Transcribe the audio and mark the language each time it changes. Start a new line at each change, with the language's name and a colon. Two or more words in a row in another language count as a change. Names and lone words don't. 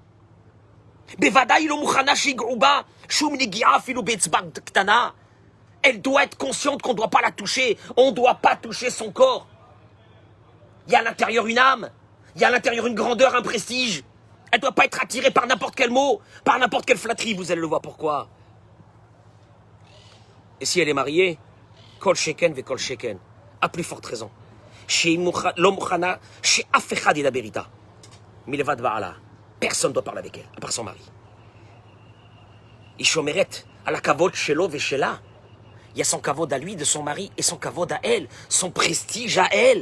French: Elle doit être consciente qu'on ne doit pas la toucher. On ne doit pas toucher son corps. Il y a à l'intérieur une âme. Il y a à l'intérieur une grandeur, un prestige. Elle ne doit pas être attirée par n'importe quel mot, par n'importe quelle flatterie. Vous allez le voir pourquoi. Et si elle est mariée,
Hebrew: כל שכן וכל שכן.
French: À plus forte raison. Personne ne doit parler avec elle, à part son mari. Il y a son kavod à lui, de son mari, et son kavod à elle, son prestige à elle.